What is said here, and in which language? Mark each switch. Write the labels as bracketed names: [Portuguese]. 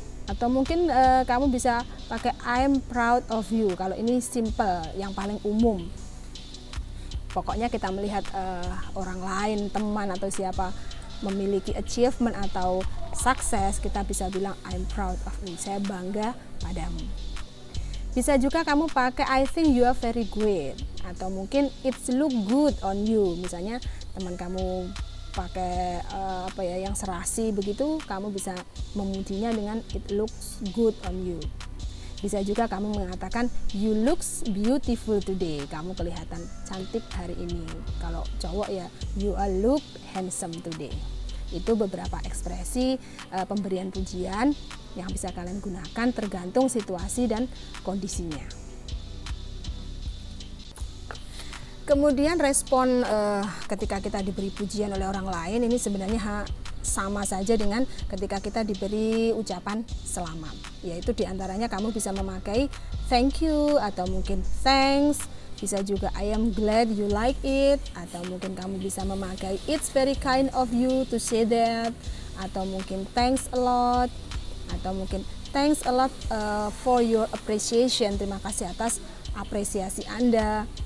[Indonesian] Atau mungkin kamu bisa pakai I'm proud of you. Kalau ini simple, yang paling umum. Pokoknya kita melihat orang lain, teman atau siapa memiliki achievement atau sukses, kita bisa bilang I'm proud of you, saya bangga padamu. [English] Bisa juga kamu pakai I think you are very great, atau mungkin it's look good on you. [Indonesian] Misalnya teman kamu pakai yang serasi begitu, kamu bisa memujinya dengan it looks good on you. Bisa juga kamu mengatakan you looks beautiful today, kamu kelihatan cantik hari ini. [English] Kalau cowok ya you are look handsome today. [Indonesian] Itu beberapa ekspresi pemberian pujian yang bisa kalian gunakan tergantung situasi dan kondisinya. Kemudian respon ketika kita diberi pujian oleh orang lain ini sebenarnya sama saja dengan ketika kita diberi ucapan selamat, yaitu diantaranya kamu bisa memakai thank you atau mungkin thanks, bisa juga I am glad you like it, atau mungkin kamu bisa memakai it's very kind of you to say that, atau mungkin thanks a lot, atau mungkin thanks a lot for your appreciation, terima kasih atas apresiasi Anda.